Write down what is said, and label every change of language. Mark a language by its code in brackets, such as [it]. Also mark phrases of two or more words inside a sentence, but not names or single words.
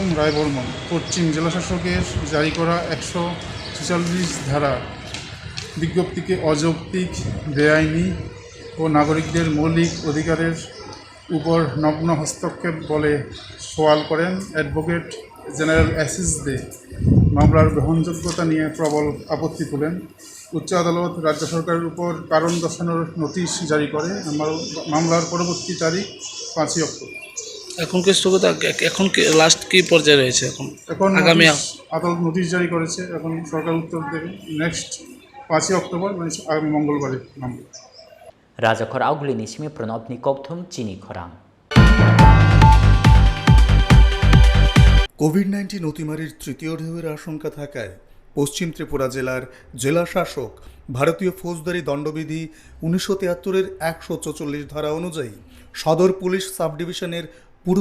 [bn] রায় বর্মন পশ্চিম জেলাশাসকের জারি করা 146 ধারা বিজ্ঞপ্তিকে অযৌক্তিক বেআইনি ও নাগরিকদের মৌলিক অধিকারের উপর নগ্ন হস্তক্ষেপ বলে সওয়াল করেন [en] advocate general [bn] অ্যাসিস দে মামলার গ্রহণযোগ্যতা নিয়ে প্রবল আপত্তি তোলেন উচ্চ আদালত রাজ্য সরকারের উপর কারণ দর্শানোর নোটিশ জারি করে মামলার পরবর্তী তারিখ 5 অক্টোবর এখন কি স্থগিত এখন কি লাস্ট কি পর্যায়ে রয়েছে এখন আগামী আদালত নোটিশ জারি করেছে এখন সরকার উত্তর দেবে নেক্সট 5 অক্টোবর মানে আগামী মঙ্গলবারে মামলা [trp] Rajakhor augli nismi pranobni kokthum Chini Khorang [bn] কোভিড-19 অতিমারির তৃতীয় ঢেউয়ের আশঙ্কা থাকায় পশ্চিম ত্রিপুরা জেলার জেলা শাসক ভারতীয় ফৌজদারি দণ্ডবিধি 1973-এর 144 ধারা অনুযায়ী সদর পুলিশ সাব ডিভিশনের পূর্ব